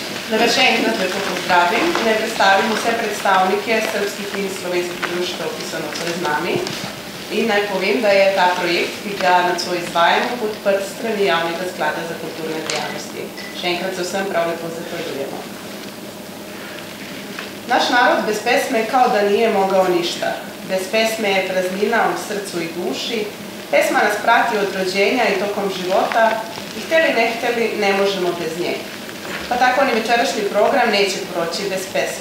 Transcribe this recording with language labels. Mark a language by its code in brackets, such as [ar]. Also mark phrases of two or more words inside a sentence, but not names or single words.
[sl] Da vas še enkrat lepo pozdravim in naj predstavim vse predstavnike srpskih in slovenskih društev, ki so nocoj z nami. In naj povem, da je ta projekt, ki ga nocoj izvajamo, podprt strani Javnega sklada za kulturne dejavnosti. Še enkrat se vsem prav lepo zahvaljujemo. [sr] Naš narod bez pesme kao da nije mogao ništa. Bez pesme je praznina u srcu i duši. Pesma nas prati od rođenja i tokom života i hteli ne hteli ne možemo bez nje. Pa tako ni večerašnji program neće proći bez pesme.